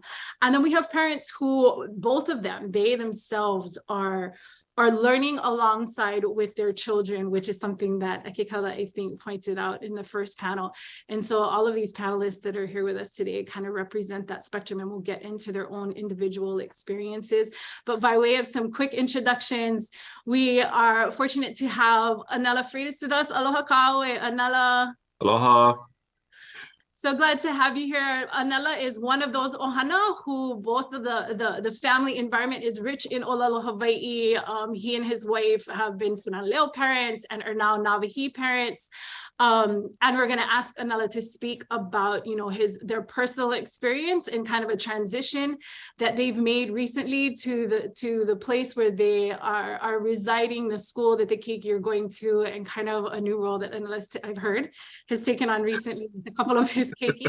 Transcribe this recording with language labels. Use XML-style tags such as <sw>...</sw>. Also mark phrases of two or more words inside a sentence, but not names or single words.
<en>And then we have parents who, both of them, they themselves are learning alongside with their children, which is something that Akekala, I think, pointed out in the first panel. And so all of these panelists that are here with us today kind of represent that spectrum, and we'll get into their own individual experiences. But by way of some quick introductions, we are fortunate to have Anela Freitas with us.</en> <haw>Aloha kaʻaue, Anela.</haw> <en>Aloha. So glad to have you here. Anela is one of those ohana who both of the family environment is rich in ʻŌlelo Hawaii. He and his wife have been Punana Leo parents and are now Nawahi parents. And we're going to ask Anela to speak about, their personal experience and kind of a transition that they've made recently to the place where they are residing, the school that the keiki are going to, and kind of a new role that Anela, I've heard, has taken on recently with a couple of his keiki.</en>